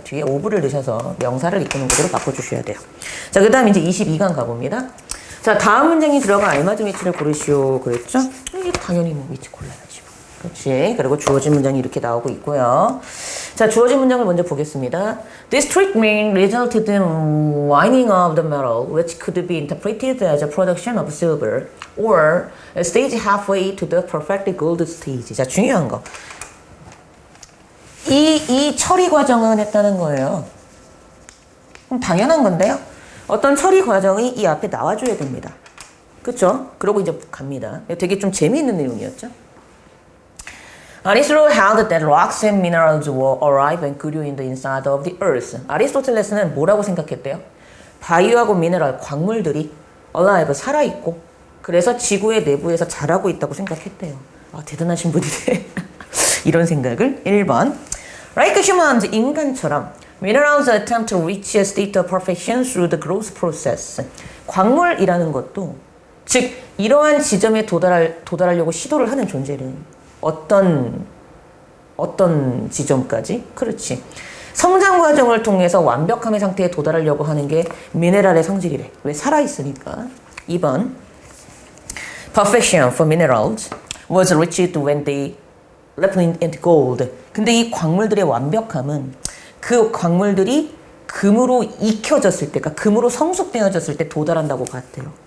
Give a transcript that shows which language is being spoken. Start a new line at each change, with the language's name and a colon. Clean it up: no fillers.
Korean: 뒤에 of를 넣으셔서 명사를 이끄는 구조로 바꿔주셔야 돼요. 자, 그 다음 이제 22강 가봅니다. 자, 다음 문장이 들어간 알맞은 위치를 고르시오 그랬죠? 이게 당연히 뭐 위치 골라야지. 그렇지. 그리고 주어진 문장이 이렇게 나오고 있고요. 자, 주어진 문장을 먼저 보겠습니다.
English: This treatment resulted in wining of the metal, which could be interpreted as a production of silver, or a stage halfway to the perfect gold stage.
Korean: 자, 중요한 거. 이 처리 과정은 했다는 거예요. 그럼 당연한 건데요. 어떤 처리 과정이 이 앞에 나와줘야 됩니다. 그쵸? 그러고 이제 갑니다. 되게 좀 재미있는 내용이었죠?
English: Aristotle held that rocks and minerals will arrive and grew in the inside of the earth.
Korean: 아리스토텔레스는 뭐라고 생각했대요? 바위하고 미네랄, 광물들이 alive, 살아있고 그래서 지구의 내부에서 자라고 있다고 생각했대요. 아, 대단하신 분이네. 이런 생각을 1번.
English: Like humans,
Korean: 인간처럼
English: minerals attempt to reach a state of perfection through the growth process.
Korean: 광물이라는 것도 즉 이러한 지점에 도달하려고 시도를 하는 존재는 어떤 지점까지? 그렇지. 성장 과정을 통해서 완벽함의 상태에 도달하려고 하는 게 미네랄의 성질이래. 왜? 살아있으니까. 2번.
English: Perfection for minerals was reached when they refined into gold.
Korean: 근데 이 광물들의 완벽함은 그 광물들이 금으로 익혀졌을 때, 그러니까 금으로 성숙되어졌을 때 도달한다고 봤대요.